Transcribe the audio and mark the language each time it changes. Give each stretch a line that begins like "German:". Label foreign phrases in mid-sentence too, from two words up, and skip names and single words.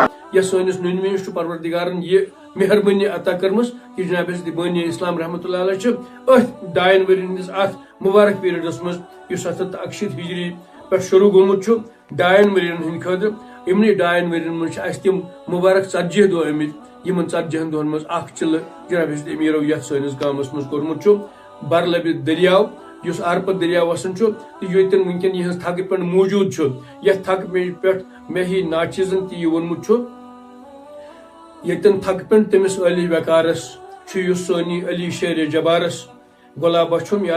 Kashmiri: یا سٲنِس نُنمہٕ چھُ پروردگارن یہ مہربٲنی عطا کٔرمٕژ کہ جناب حضرت بانی اسلام
Arabic: رحمۃ اللہ علیہ
Kashmiri: چھِ أتھۍ 2 ؤرین ہٕنٛدِس اتھ مبارک پیریڈس منٛز یُس 761 ہجری پٮ۪ٹھ شروع گوٚمُت چھُ 2 ؤرین ہٕنٛدِ خٲطرٕ یِمنٕے 2 ؤرین منٛز چھِ اَسہِ تِم مبارک 40 دۄہ آمٕتۍ یِمن 40 دۄہن منٛز اکھ چِلہٕ جناب حضرت امیرو یتھ سٲنِس گامس منٛز کوٚرمُت چھُ برلبہِ دٔریاو یُس ارپت دٔریاو وسان چھُ تہٕ ییٚتٮ۪ن وٕنکٮ۪ن یِہٕنٛز تھکہٕ پٮ۪نٛڈ موٗجوٗد چھُ یتھ تھکہٕ پٮ۪نٛڈِ پٮ۪ٹھ مےٚ ہی ناچیٖزن تہِ یہِ ووٚنمُت چھُ ییٚتٮ۪ن تھکہٕ پٮ۪نٛڈ تٔمِس علی وقارس چھُ یُس سٲنی علی شیر جبارس گۄلابا چھُم یہِ